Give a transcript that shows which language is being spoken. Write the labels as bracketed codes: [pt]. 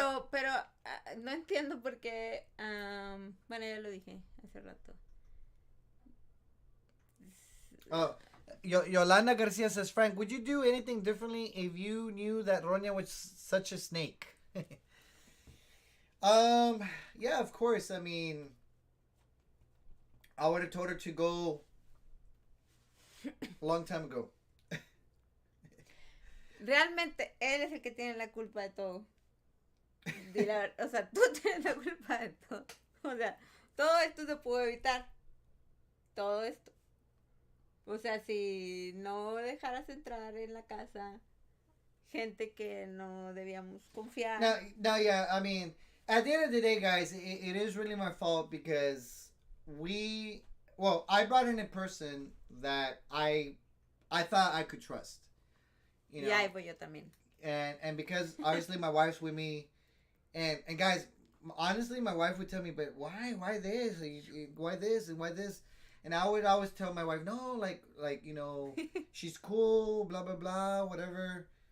[es] pero no entiendo por qué. Bueno, ya lo dije hace rato. [en] Oh, Yolanda Garcia says, Frank, would you do anything differently if you knew that Ronya was such a snake? Yeah, of course. I mean, I would have told her to go a long time ago. [es] Realmente él es el que tiene la culpa de todo. O sea, tú tienes la culpa de todo. O sea, todo esto se pudo evitar. Todo esto. O sea, si no dejaras entrar en la casa gente que no debíamos confiar. [en] No, yeah, I mean, at the end of the day, guys, it is really my fault because I brought in a person that I thought I could trust. You know? [es] Yeah, pues yo también. [en] And because obviously my wife's with me, and guys, honestly, my wife would tell me, but why this, why this, and why this, and I would always tell my wife, no, like you know, she's cool, blah blah blah, whatever.